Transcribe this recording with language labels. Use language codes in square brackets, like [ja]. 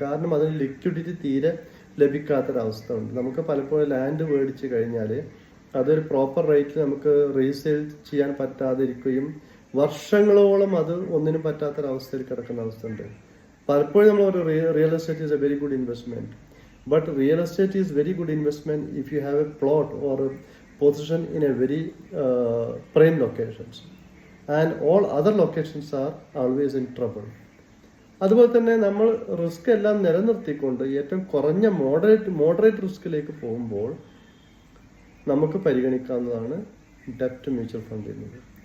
[ml] കാരണം അതിന് ലിക്വിഡിറ്റി തീരെ ലഭിക്കാത്തൊരവസ്ഥ ഉണ്ട്. നമുക്ക് പലപ്പോഴും ലാൻഡ് മേടിച്ച് കഴിഞ്ഞാൽ അതൊരു പ്രോപ്പർ റേറ്റിൽ നമുക്ക് റീസെയിൽ ചെയ്യാൻ പറ്റാതിരിക്കുകയും വർഷങ്ങളോളം അത് ഒന്നിനും പറ്റാത്തൊരവസ്ഥയിൽ കിടക്കുന്ന അവസ്ഥ ഉണ്ട്. പലപ്പോഴും നമ്മൾ ഒരു [en] Real estate is a very good investment. But real estate is very good investment if you have a plot or a position in a very prime locations, and all other locations are always in trouble. [ml] അതുപോലെ തന്നെ നമ്മൾ risk എല്ലാം നിലനിർത്തിക്കൊണ്ട് ഏറ്റവും കുറഞ്ഞ moderate റിസ്കിലേക്ക് പോകുമ്പോൾ നമുക്ക് പരിഗണിക്കാവുന്നതാണ് ഡെപ്റ്റ് mutual fund എന്നത്.